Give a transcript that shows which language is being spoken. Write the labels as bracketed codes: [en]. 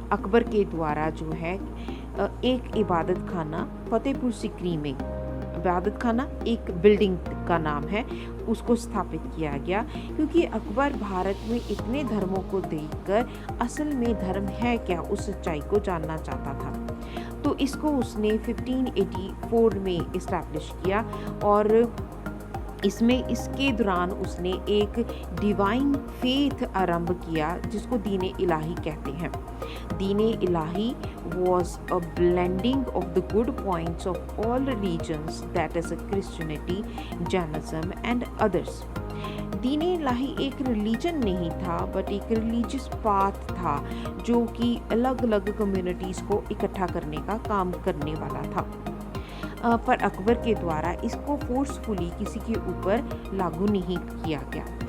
[hi] अकबर के द्वारा जो है एक इबादत खाना फतेहपुर सिकरी में, इबादत खाना एक बिल्डिंग का नाम है, उसको स्थापित किया गया, क्योंकि अकबर भारत में इतने धर्मों को देखकर असल में धर्म है क्या उस सच्चाई को जानना चाहता था। तो इसको उसने 1584 में इस्टेब्लिश किया, और इसके दौरान उसने एक डिवाइन फेथ आरंभ किया जिसको दीन इलाही कहते हैं। [en] Din Ilahi was a blending of the good points of all religions, that is Christianity, Jainism and others. [hi] दीन इलाही एक रिलीजन नहीं था बट एक रिलीजियस पाथ था जो कि अलग अलग कम्युनिटीज़ को इकट्ठा करने का काम करने वाला था। पर अकबर के द्वारा इसको फोर्सफुली किसी के ऊपर लागू नहीं किया गया।